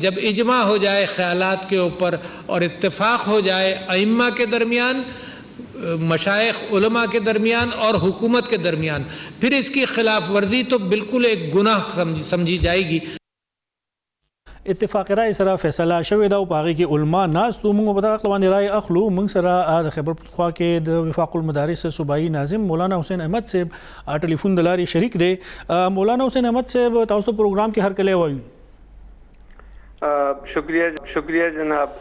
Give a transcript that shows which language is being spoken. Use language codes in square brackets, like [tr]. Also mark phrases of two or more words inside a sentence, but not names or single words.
[ur] جب اجماع ہو جائے خیالات کے اوپر اور اتفاق ہو جائے ائمہ کے درمیان, مشائخ علماء کے درمیان اور حکومت کے درمیان, پھر اس کی خلاف ورزی تو بالکل ایک گناہ سمجھی جائے گی. [ps] اتفاق رائے سره فیصله شوې ده او په هغې کې علما ناست وو. موږ به دغه عقل باندې رایې اخلو. موږ سره د خیبر پختونخوا کې د وفاق المدارس صوبایي ناظم مولانا حسین احمد صاحب ټلیفون د لارې شریک دی. مولانا حسین احمد صاحب, تاسو ته پروګرام کې هر کله وایو. [ur] شکریہ جناب,